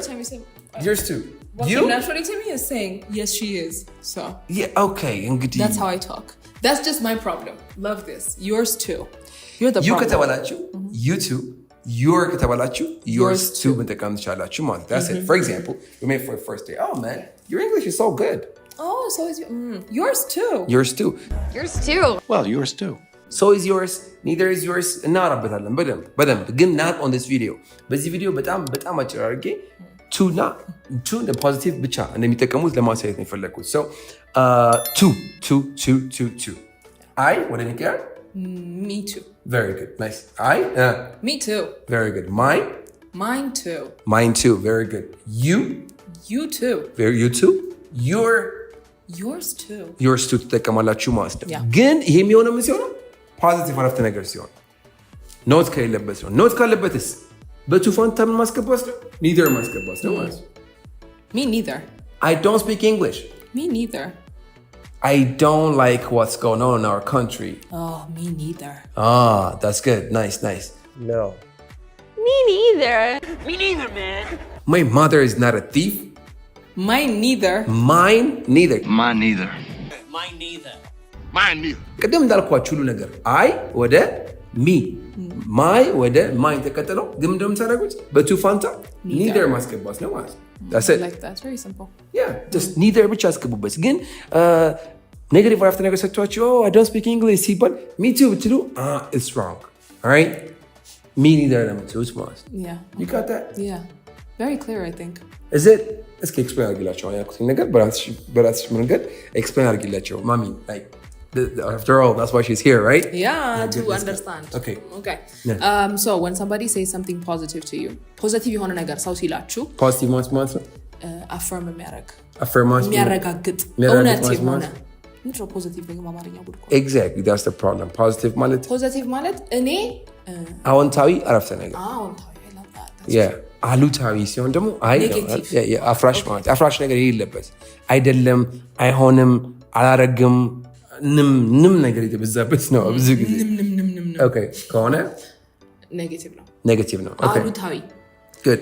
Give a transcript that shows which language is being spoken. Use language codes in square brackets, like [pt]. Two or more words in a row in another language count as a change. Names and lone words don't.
[en] Every time you say, yours too what you came naturally to me is saying, yes, she is. So yeah okay እንግዲህ that's how I talk. That's just my problem. Love this. Yours too. You're the you problem. ከተባላችሁ you too your ከተባላችሁ yours Yours too [am] መጠቀም ትችላላችሁ ማለት ነው [en] that's it for example we made for the first day oh man your English is so good Oh, so is yours too. yours too Yours too. Well, yours too. so is yours neither is yours [am] እናወራበታለን በደንብ ግን [en] not on this video [am] በዚህ ቪዲዮ በጣም አጭር አድርጌ to እንደ ፖዚቲቭ ብቻ እንደሚጠቀሙት ለማሳየት ነው የፈለግኩት [en] so to I [am] ወደ እኔ ጋር [en] Me too. very good nice I Me too. very good Mine too. mine too very good you You too. you too Yours too. yours too [am] ትጠቀማላችሁ ማለት ነው [en] Yeah. [am] ግን ይሄ የሚሆነው ምን ሲሆን ፖዚቲቭ አረፍተ ነገር ሲሆን ኖት ከሌለበት ነው ኖት ካለበትስ በቱ ፋንታ ምን ማስገባት ነው neither ማስገባት ነው ማለት ነው [en] Me neither. I don't speak English Me neither. I don't like what's going on in our country Oh, me neither. that's good nice No. Me neither. Me neither, man. my mother is not a thief Mine neither. mine neither Mine neither. Mine neither. [am] ቅድም እንዳልኳችሁ ሁሉ ነገር አይ ወደ ሚ ማይ ወደ ማይን ተቀጥለው ግን እንደምታደርጉት በቱ ፋንታ ኒደር ማስገባት ነው ማለት ነው [en] that's it Like that's very simple. yeah just neither [am] ብቻ አስገቡበት ግን ኔጌቲቭ አረፍተ ነገር ሰጥቷችሁ [en] oh I don't speak English ሲባል me too ብትሉ it's wrong all right me neither [am] ለምትሉት ማለት ነው [en] Yeah. you got that Yeah. Very clear, I think. is it [am] እስኪ ኤክስፕሌን አድርጊላቸው ያልኩትን ነገር በራስሽ መንገድ ኤክስፕሌን አድርጊላቸው ማሚ [en] like after all that's why she's here right Yeah, to understand. Okay. Okay. Yeah. So when somebody says something positive to you, [am] positive የሆነ ነገር ሰው ሲላችሁ positive ማለት ነው affirm የሚያደርግ affirmation የሚያረጋግጥ እውነት የሆነ ምንድን ነው ፖዚቲቭ ደግሞ በአማርኛ ጉድ እኮ [en] exactly that's the problem [am] positive ማለት ፖዚቲቭ ማለት እኔ አዎንታዊ አረፍተ ነገር [en] አዎንታዊ I love that. That's [am] yeah አሉታዊ ሲሆን ደግሞ አይ Negative. አፍራሽ ማለት አፍራሽ ነገር የሌለበት አይደለም አይሆንም አላረግም ንም ነገር የተበዛበት ነው ብዙ ጊዜ okay ከሆነ ኔጌቲቭ ነው ኔጌቲቭ ነው okay አሉታዊ good